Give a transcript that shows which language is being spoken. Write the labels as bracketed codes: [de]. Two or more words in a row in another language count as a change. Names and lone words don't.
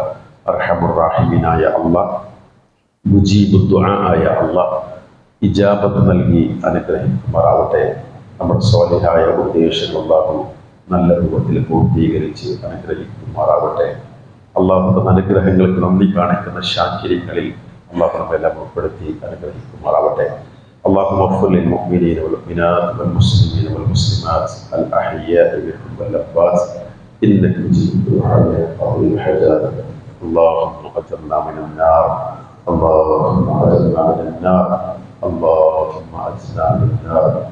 [ar] أرحم الرحيم [ml] അല്ലാഹ്, [ar] مجيب الدعاء [ml] ആയ അല്ലാഹ് ഇജാബത്ത് നൽകി അനുഗ്രഹിക്കുമാറാവട്ടെ. നമ്മുടെ സ്വാലിഹായ ഉദ്ദേശങ്ങൾ അല്ലാഹു നല്ല രൂപത്തിൽ പൂർത്തീകരിച്ച് അനുഗ്രഹിക്കുമാറാവട്ടെ. അല്ലാഹുവിന്റെ അനുഗ്രഹങ്ങൾക്ക് നന്ദി കാണിക്കുന്ന ശാക്കിരികളിൽ അല്ലാഹു നമ്മെല്ലാം ഉൾപ്പെടുത്തി അനുഗ്രഹിക്കുമാറാവട്ടെ. [ar] اللهم اغفر للمؤمنين والمؤمنات والمسلمين والمسلمات الأحياء منهم والأموات إنك مجيب الدعاء قاضي الحاجات. اللهم أجرنا من النار، اللهم أجرنا من النار، اللهم أجرنا من النار.